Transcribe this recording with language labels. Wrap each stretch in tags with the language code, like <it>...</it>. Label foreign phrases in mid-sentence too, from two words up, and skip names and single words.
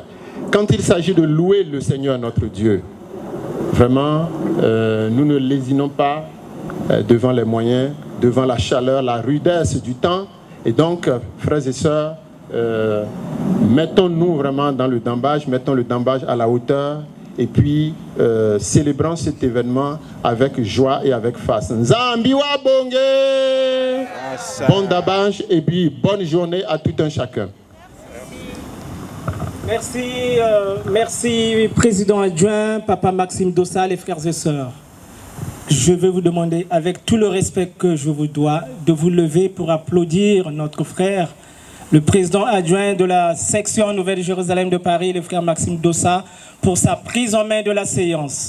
<fr>Quand il s'agit de louer le Seigneur notre Dieu, vraiment, nous ne lésinons pas devant les moyens, devant la chaleur, la rudesse du temps. Et donc, frères et sœurs, mettons-nous vraiment dans le dambage, mettons le dambage à la hauteur et puis célébrons cet événement avec joie et avec face.</fr> <ln>Nzambi wa bonge!</ln> <fr>Bon dambage et puis bonne journée à tout un chacun. Merci, merci Président adjoint, Papa Maxime Dossa, les frères et sœurs. Je vais vous demander, avec tout le respect que je vous dois, de vous lever pour applaudir notre frère, le président adjoint de la section Nouvelle-Jérusalem de Paris, le frère Maxime Dossa, pour sa prise en main de la séance.</fr>